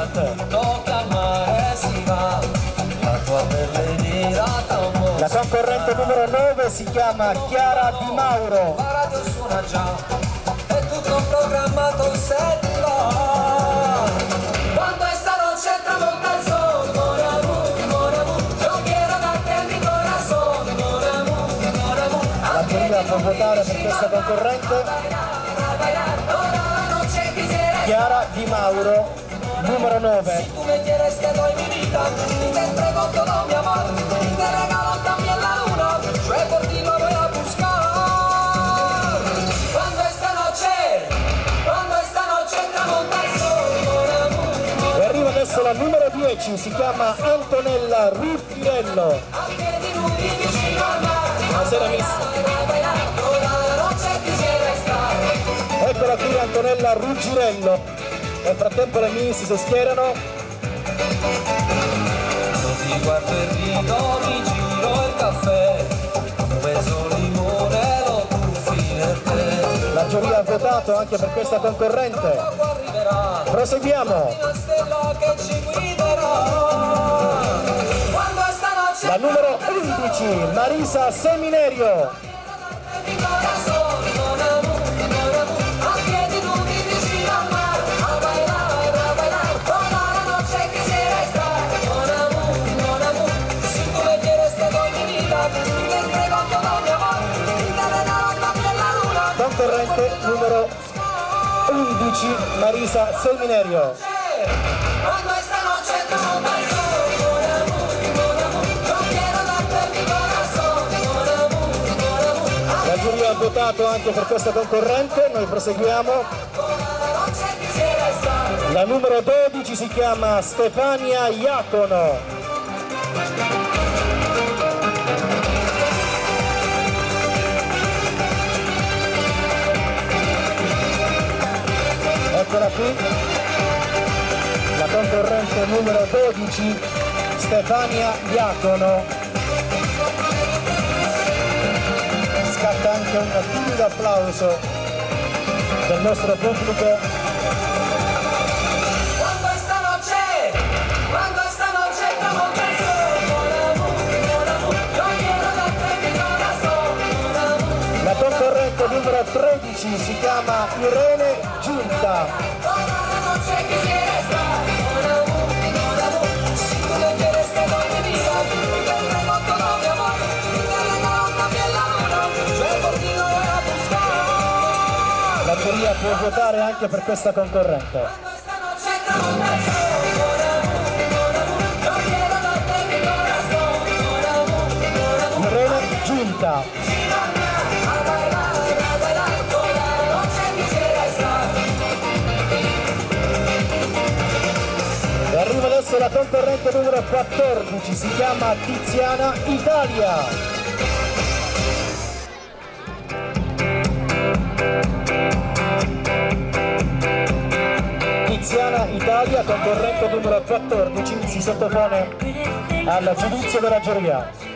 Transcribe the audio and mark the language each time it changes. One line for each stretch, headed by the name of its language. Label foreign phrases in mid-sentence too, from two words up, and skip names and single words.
Italian: Tocca al mare si va, la tua pelle nera tra un La concorrente numero 9 si chiama Chiara Di Mauro. La radio suona già, è tutto programmato in cellulare. Quando è stanotte tramonta il sole,
French: mon amour,
Spanish: yo quiero darte mi corazón,
French: mon amour.
Italian: La giuria può votare per questa concorrente. Chiara Di Mauro, numero 9.
Spanish: Tu me quieres te doy mi vida, y te entrego todo mi amor, y te regalo también la luna, yo por ti lo voy a buscar.
Italian: Quando
Spanish: esta noche
Italian: tramonta il sole,
French: mon amour.
Italian: E arriva adesso la numero 10, si chiama Antonella Ruffirello. A piedi nudi vicino al mare, Buonasera miss.
Spanish: toda la noche quisiera estar.
Italian: Eccola qui Antonella Ruggirello. Nel frattempo le miss si schierano. Io ti guardo e rido, mi giro il caffè, un pezzo limone lo tuffi nel tè. La giuria ha votato anche per questa concorrente. Dopo arriverà Proseguiamo. una stella che ci guiderà. Quando è stanotte La numero 11, Marisa Seminerio.
Spanish: mi corazón,
French: mon amour,
Italian: a piedi nudi vicino al mare,
Spanish: a bailar, toda la noche quisiera estar,
French: mon amour,
Spanish: si tú me quieres te doy mi vida, y te entrego todo mi amor, y te regalo también la luna.
Italian: Concorrente numero 11, Marisa Seminerio. Quando
Spanish: esta noche
Italian: tramonta il sole,
French: mon amour,
Spanish: yo quiero darte mi corazón,
French: mon amour,
Italian: La giuria ha votato anche per questa concorrente, noi proseguiamo.
Spanish: toda la noche quisiera estar.
Italian: La numero 12 si chiama Stefania Iacono. Eccola qui, la concorrente numero 12, Stefania Iacono. Scatta anche un timido applauso del nostro pubblico. Quando
Spanish: esta noche
Italian: tramonta il sole,
French: mon amour,
Spanish: yo quiero darte mi corazón,
French: mon amour.
Italian: La concorrente numero 13 si chiama Irene Giunta.
Spanish: Toda la noche quisiera estar,
French: mon amour,
Spanish: si tú me quieres te doy mi vida, y te entrego todo mi amor, y te regalo también la luna, yo por ti lo voy a buscar.
Italian: La giuria può votare anche per questa concorrente. Quando
Spanish: esta noche
Italian: tramonta il sole,
French: mon amour,
Spanish: yo quiero darte mi corazón,
French: mon amour.
Italian: Irene Giunta.
Spanish: A bailar, toda la noche quisiera estar.
Italian: E arriva adesso la concorrente numero 14, si chiama Tiziana Italia. Tiziana Italia, concorrente numero 14, si sottopone al giudizio della giuria.